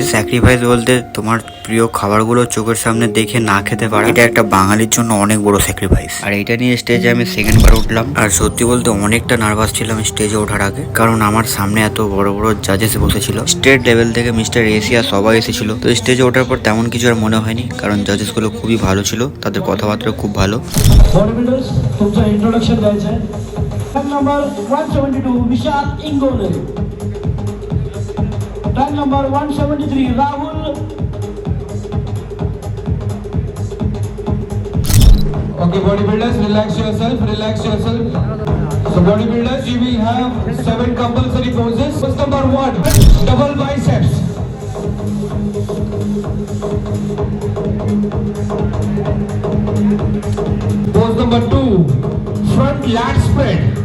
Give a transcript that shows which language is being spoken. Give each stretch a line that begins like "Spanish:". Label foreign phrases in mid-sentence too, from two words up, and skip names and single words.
Bangla: স্যাক্রিফাইস বলতে তোমার প্রিয় খাবারগুলো চোখের সামনে দেখে না খেতে পারা, এটা একটা বাঙালির জন্য অনেক বড় স্যাক্রিফাইস। আর এটা নিয়ে স্টেজে আমি সেকেন্ড বার উঠলাম, আর সত্যি বলতে অনেকটা নার্ভাস ছিলাম স্টেজে ওঠার আগে, কারণ আমার সামনে এত বড় বড় জাজেস বসেছিল।
English: state level
Bangla: থেকে মিস্টার এশিয়া সবাই এসেছিল। তো স্টেজে ওঠার পর তেমন কিছু আর মনে হয়নি, কারণ জাজেস গুলো খুবই ভালো ছিল, তাদের কথাবার্তা খুব ভালো।
Marathi: तुमचं इंट्रोडक्शन द्यायचं आहे.
English: tag number
Marathi: 172 विशाल इंगोले.
English: tag number
Marathi: 173 राहुल.
English: Okay, bodybuilders, relax yourself, relax yourself. So bodybuilders, you will have 7 compulsory poses. Pose number 1, double biceps. Pose number 2, front lat spread.